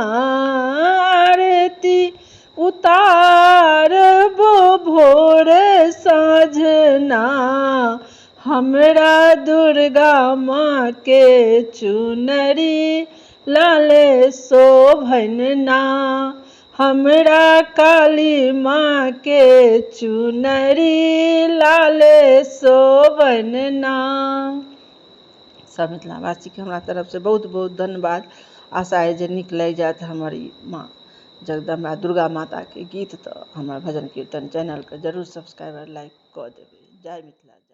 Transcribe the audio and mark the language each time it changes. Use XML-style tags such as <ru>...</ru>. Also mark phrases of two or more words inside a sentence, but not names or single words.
<mai>आरती उतारबो भोर साँझना, हमरा दुर्गा माँ के चुनरी लाले शोभन ना, हमरा काली माँ के चुनरी लाले शोभन ना। सब मिथिलावासी के हमरा तरफ से बहुत बहुत धन्यवाद। आशा है जे नीक लागि जायत हमर ई माँ जगदम्बा दुर्गा माता के गीत। तो हमर भजन कीर्तन चैनल के जरूर सब्सक्राइब लाइक कऽ देबै। जय मिथिला।</mai>